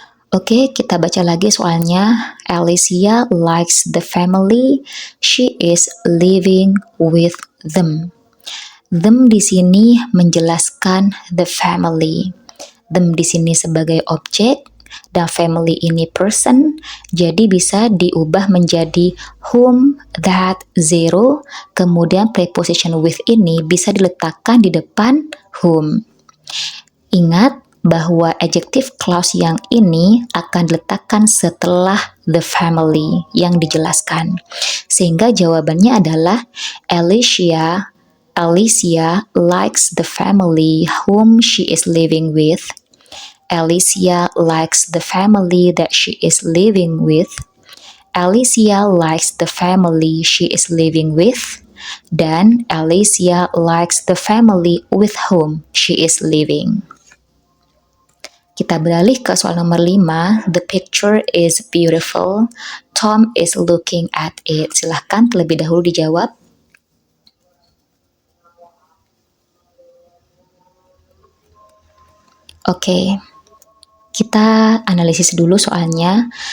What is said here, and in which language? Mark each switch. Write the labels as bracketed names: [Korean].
[Indonesian] Oke, kita baca lagi soalnya. [English] Alicia likes the family she is living with them. [Indonesian] Them di sini menjelaskan the family. Them di sini sebagai objek dan family ini person, jadi bisa diubah menjadi whom, that, zero, kemudian preposition with ini bisa diletakkan di depan whom. Ingat, bahwa adjective clause yang ini akan diletakkan setelah the family yang dijelaskan. Sehingga jawabannya adalah [English] Alicia likes the family whom she is living with. Alicia likes the family that she is living with. Alicia likes the family she is living with. Dan Alicia likes the family with whom she is living. [Indonesian] Kita beralih ke soal nomor 5. [English] The picture is beautiful. Tom is looking at it. [Indonesian] Silahkan terlebih dahulu dijawab. Oke, kita analisis dulu soalnya.